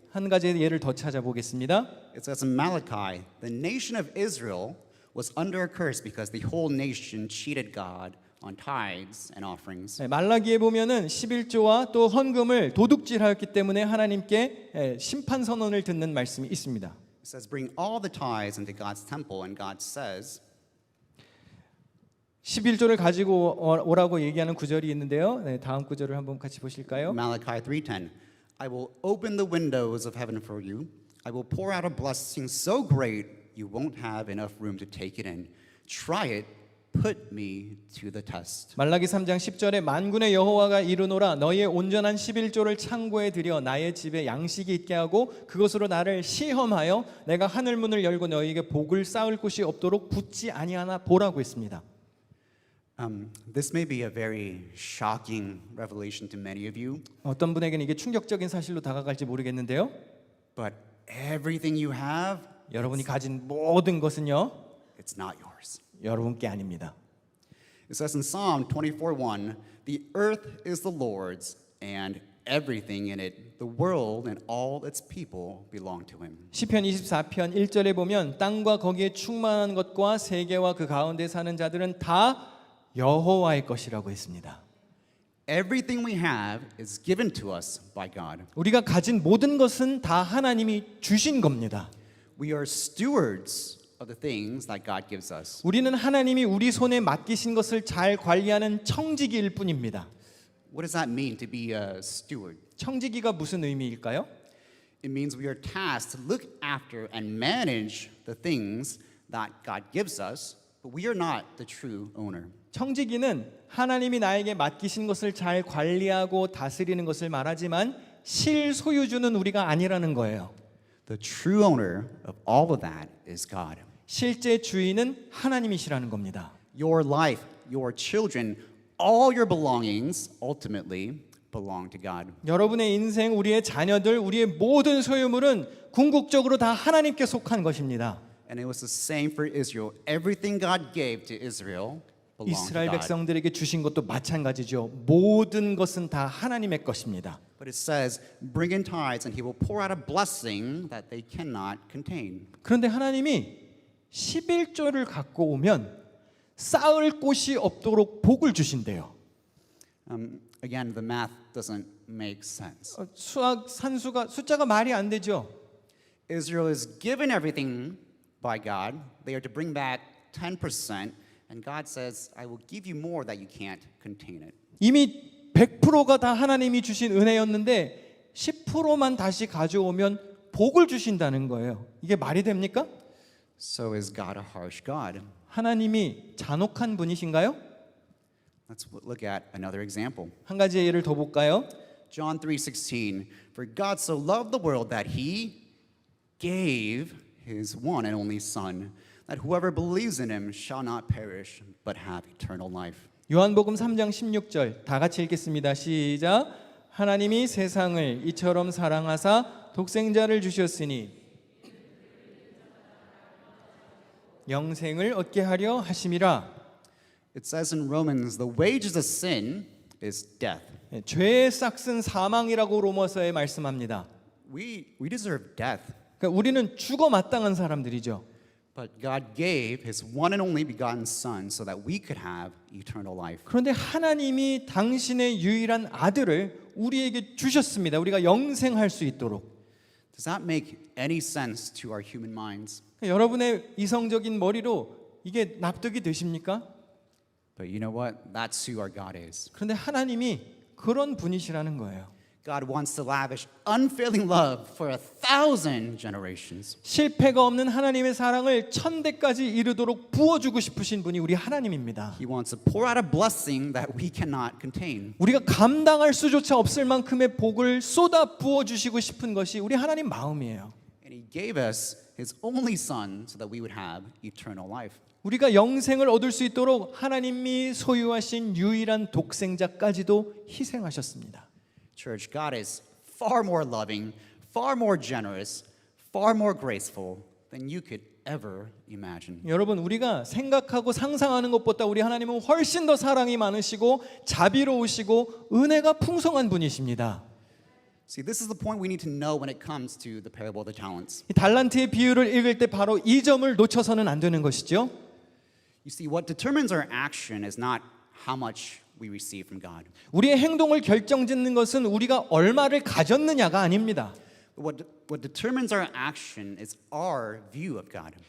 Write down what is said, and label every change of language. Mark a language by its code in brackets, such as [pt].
[ko] 한 가지 예를 더 찾아보겠습니다. [en] It says in Malachi, the nation of Israel was under a curse because the whole nation cheated God on tithes and offerings. [ko] 네, 말라기에 보면은 11조와 또 헌금을 도둑질하였기 때문에 하나님께 심판 선언을 듣는 말씀이 있습니다. [en] It says, bring all the tithes into God's temple, and God says, [ko] 11조를 가지고 오라고 얘기하는 구절이 있는데요. 네, 다음 구절을 한번 같이 보실까요? [en] Malachi 3:10, I will open the windows of heaven for you. I will pour out a blessing so great you won't have enough room to take it in. Try it. Put me to the test. [ko] 말라기 3장 10절에 만군의 여호와가 이르노라 너희의 온전한 11조를 창고에 들여 나의 집에 양식이 있게 하고 그것으로 나를 시험하여 내가 하늘 문을 열고 너희에게 복을 쌓을 곳이 없도록 붙지 아니하나 보라고 했습니다. [en] This may be a very shocking revelation to many of you, [ko] 어떤 분에게는 이게 충격적인 사실로 다가갈지 모르겠는데요. [en] but everything you have, [ko] 여러분이 가진 모든 것은요, [en] it's not yours. [ko] 여러분께 아닙니다. [en] It says in Psalm 24:1, the earth is the Lord's and everything in it, the world and all its people belong to him. [ko] 시편 24편 1절에 보면 땅과 거기에 충만한 것과 세계와 그 가운데 사는 자들은 다 여호와의 것이라고 했습니다. [en] Everything we have is given to us by God. [ko] 우리가 가진 모든 것은 다 하나님이 주신 겁니다. [en] We are stewards of the things that God gives us. [ko] 우리는 하나님이 우리 손에 맡기신 것을 잘 관리하는 청지기일 뿐입니다. [en] What does that mean to be a steward? [ko] 청지기가 무슨 의미일까요? [en] It means we are tasked to look after and manage the things that God gives us, but we are not the true owner. [ko] 청지기는 하나님이 나에게 맡기신 것을 잘 관리하고 다스리는 것을 말하지만 실소유주는 우리가 아니라는 거예요. [en] The true owner of all of that is God. [ko] 실제 주인은 하나님이시라는 겁니다. [en] Your life, your children, all your belongings ultimately belong to God. [ko] 여러분의 인생, 우리의 자녀들, 우리의 모든 소유물은 궁극적으로 다 하나님께 속한 것입니다. [en] And it was the same for Israel. Everything God gave to Israel belonged to [ko] 이스라엘 [en] God. [ko] 백성들에게 주신 것도 마찬가지죠. 모든 것은 다 하나님의 것입니다. [en] But it says, bring in tithes and he will pour out a blessing that they cannot contain. [ko] 그런데 하나님이 11조를 갖고 오면 쌓을 곳이 없도록 복을 주신대요. [en] Again, the math doesn't make sense. [ko] 수학 산수가 숫자가 말이 안 되죠. [en] Israel is given everything by God. They are to bring back 10%, and God says, I will give you more that you can't contain it. [ko] 이미 100%가 다 하나님이 주신 은혜였는데 10%만 다시 가져오면 복을 주신다는 거예요. 이게 말이 됩니까? [en] So is God a harsh God? [ko] 하나님이 잔혹한 분이신가요? [en] Let's look at another example. [ko] 한 가지 예를 더 볼까요? [en] John 3:16. For God so loved the world that he gave his one and only son, that whoever believes in him shall not perish but have eternal life. [ko] 요한복음 3장 16절 다 같이 읽겠습니다. 시작. 하나님이 세상을 이처럼 사랑하사 독생자를 주셨으니 영생을 얻게 하려 하심이라. [en] It says in Romans, the wages of sin is death. [ko] 죄의 싹은 사망이라고 로마서에 말씀합니다. [en] We deserve death, [ko] 그러니까 우리는 죽어 마땅한 사람들이죠. [en] but God gave his one and only begotten son so that we could have eternal life. [ko] 그런데 하나님이 당신의 유일한 아들을 우리에게 주셨습니다. 우리가 영생할 수 있도록. [en] Does that make any sense to our human minds? [ko] 여러분의 이성적인 머리로 이게 납득이 되십니까? [en] But you know what? That's who our God is. [ko] 그런데 하나님이 그런 분이시라는 거예요. [en] God wants to lavish unfailing love for 1,000 generations. [ko] 실패가 없는 하나님의 사랑을 1000대까지 이르도록 부어주고 싶으신 분이 우리 하나님입니다. [en] He wants to pour out a blessing that we cannot contain. [ko] 우리가 감당할 수조차 없을 만큼의 복을 쏟아 부어주시고 싶은 것이 우리 하나님 마음이에요. [en] And he gave us his only son so that we would have eternal life. [ko] 우리가 영생을 얻을 수 있도록 하나님이 소유하신 유일한 독생자까지도 희생하셨습니다. [en] Church, God is far more loving, far more generous, far more graceful than you could ever imagine. [ko] 여러분, 우리가 생각하고 상상하는 것보다 우리 하나님은 훨씬 더 사랑이 많으시고 자비로우시고 은혜가 풍성한 분이십니다. [en] See, this is the point we need to know when it comes to the parable of the talents. [ko] 이 달란트의 비유를 읽을 때 바로 이 점을 놓쳐서는 안 되는 것이죠. [en] You see, what determines our action is not how much we receive from God. [ko] 우리의 행동을 결정짓는 것은 우리가 얼마를 가졌느냐가 아닙니다. [en] But what determines our action is our view of God.